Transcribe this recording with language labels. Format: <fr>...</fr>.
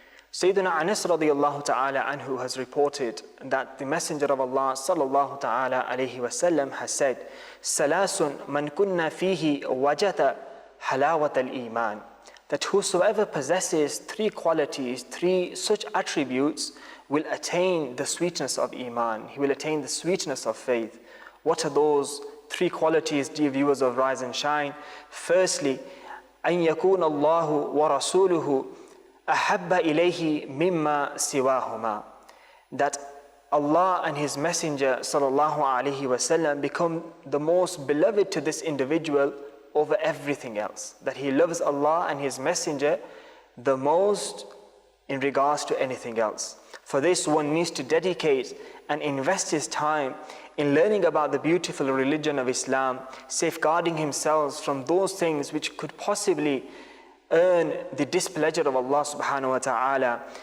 <en>Sayyidina Anas radiyallahu ta'ala anhu has reported that the Messenger of Allah sallallahu ta'ala alayhi wa sallam has said,</en> <ar>Salasun man kunna fihi wajata halawat al-iman.</ar> <en>That whosoever possesses three qualities, three such attributes, will attain the sweetness of iman. He will attain the sweetness of faith. What are those three qualities, dear viewers of Rise and Shine? Firstly,</en> <ar>أن يكون الله ورسوله أحب إليه مما سواهما.</ar> <en>That Allah and His Messenger sallallahu alaihi wasallam become the most beloved to this individual over everything else. That he loves Allah and His Messenger the most in regards to anything else. For this, one needs to dedicate and invest his time in learning about the beautiful religion of Islam, safeguarding himself from those things which could possibly earn the displeasure of Allah subhanahu wa ta'ala.</en>